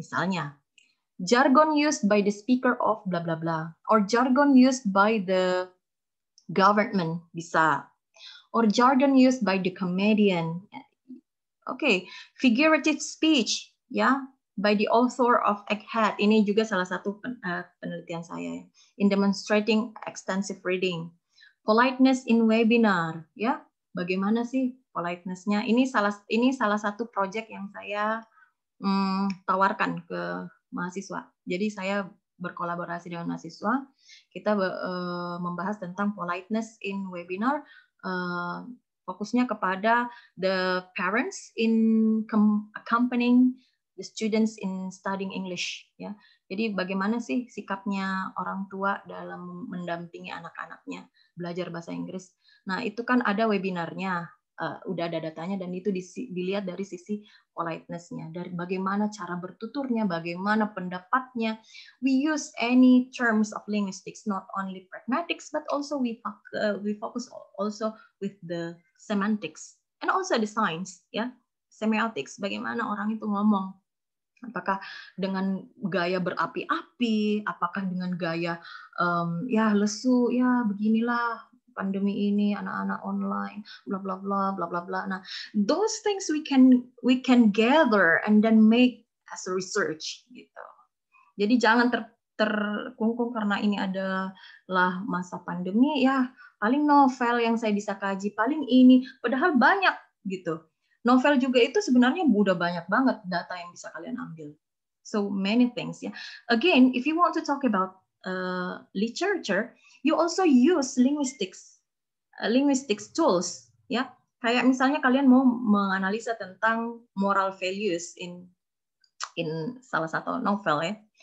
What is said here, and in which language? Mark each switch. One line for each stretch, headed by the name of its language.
Indonesian: Misalnya
English: jargon used by the speaker of blah blah blah, or jargon used by the government
Indonesian: bisa,
English: or jargon used by the comedian. Okay, figurative speech, ya, by the author of Egghead.
Indonesian: Ini juga salah satu penelitian saya.
English: In demonstrating extensive reading. Politeness in webinar, ya.
Indonesian: Bagaimana sih politeness-nya? Ini salah satu project yang saya tawarkan ke mahasiswa. Jadi saya berkolaborasi dengan mahasiswa. Kita membahas tentang
English: politeness in webinar.
Indonesian: Fokusnya kepada
English: the parents in accompanying the students in studying English, ya.
Indonesian: Jadi bagaimana sih sikapnya orang tua dalam mendampingi anak-anaknya belajar bahasa Inggris. Nah, itu kan ada webinarnya, udah ada datanya, dan itu dilihat dari sisi politeness-nya, dari bagaimana cara bertuturnya, bagaimana pendapatnya.
English: We use any terms of linguistics, not only pragmatics, but also we focus also with the semantics and also the science, ya.
Indonesian: semiotics, bagaimana orang itu ngomong. Apakah dengan gaya berapi-api, apakah dengan gaya ya lesu, ya beginilah pandemi ini, anak-anak online, bla bla bla bla bla bla.
English: Nah, those things we can gather and then make as a research gitu.
Indonesian: Jadi jangan terkungkung karena ini adalah masa pandemi, ya paling novel yang saya bisa kaji, paling ini, padahal banyak gitu. Novel juga itu sebenarnya udah banyak banget data yang bisa kalian ambil.
English: So many things ya. Again, if you want to talk about literature, you also use linguistics tools ya.
Indonesian: Kayak misalnya kalian mau menganalisa tentang
English: moral values in
Indonesian: salah satu novel ya.